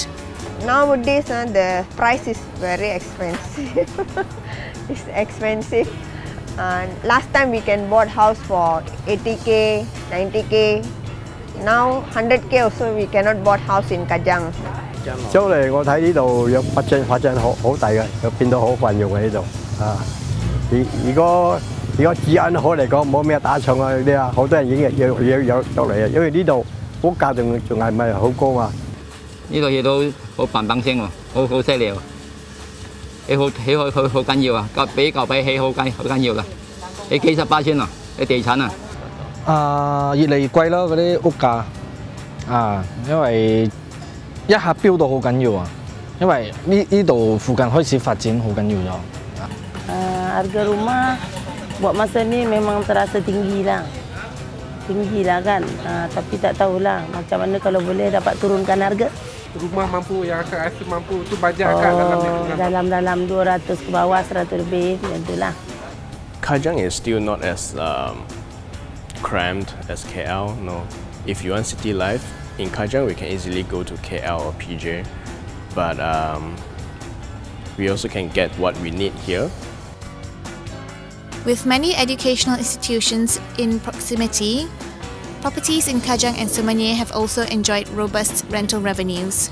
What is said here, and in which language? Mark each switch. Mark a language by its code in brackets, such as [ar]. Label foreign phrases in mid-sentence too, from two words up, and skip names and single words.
[en] Nowadays, the price is very expensive. It's expensive. Last time we can bought house for 80k, 90k. Now 100k also we cannot bought house in Kajang. [yue] 租嚟我睇呢度有發展好大嘅，又變到好繁榮喺呢度。 如果治安好嚟講，冇咩打仗啊嗰啲啊，好多人已經有落嚟啊，因為呢度屋價仲係咪好高啊？呢度嘢都好棒棒聲喎，好犀利喎！起好緊要啊，比舊比起好緊要㗎。你幾18千啊？你地產啊？越嚟越貴咯，嗰啲屋價因為一下飆到好緊要啊！因為呢度附近開始發展好緊要咗。 [ms] Harga rumah buat masa ni memang terasa tinggi lah kan. Tapi tak tahulah macam mana kalau boleh dapat turunkan harga. Rumah mampu yang akan rasa mampu tu bajet kat dalam 200 ke bawah 100 lebih macam itulah. [en] Kajang is still not as cramped as KL. No, if you want city life in Kajang, we can easily go to KL or PJ, but we also can get what we need here. With many educational institutions in proximity, properties in Kajang-Semenyih have also enjoyed robust rental revenues.